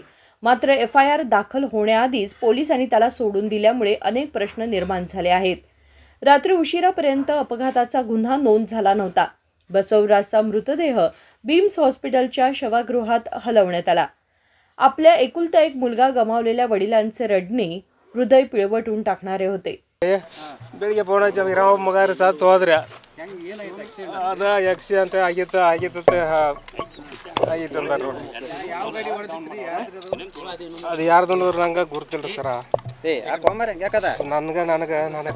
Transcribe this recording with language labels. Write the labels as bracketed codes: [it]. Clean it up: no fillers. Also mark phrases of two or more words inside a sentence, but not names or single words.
[mr] मात्र FIR दाखल होण्याआधीच पोलिसांनी त्याला सोडून दिल्यामुळे अनेक प्रश्न निर्माण झाले आहेत। रात्री उशिरापर्यंत अपघाताचा गुन्हा नोंद झाला नव्हता। बसवराजचा मृतदेह बीम्स हॉस्पिटलच्या शवगृहात हलवण्यात आला। आपल्या एकुलता एक मुलगा गमावलेल्या वडिलांचे रडणे हृदय पिळवटून टाकणारे होते। [kn] ಬೆಳಿಗ್ಗೆ ಫೋನ್ ಹಚ್ಚಿ ರಾವ್ ಮಗಾರ ಸತ್ತು ಹೋದ್ರೆ ಅದ ಆಕ್ಸಿಡೆಂಟ್ ಆಗಿತ್ತು ಅದು ಯಾರ್ದು ನಂಗೆ ಗುರ್ತಿಲ್ರಿ ಸರ ನನಗೆ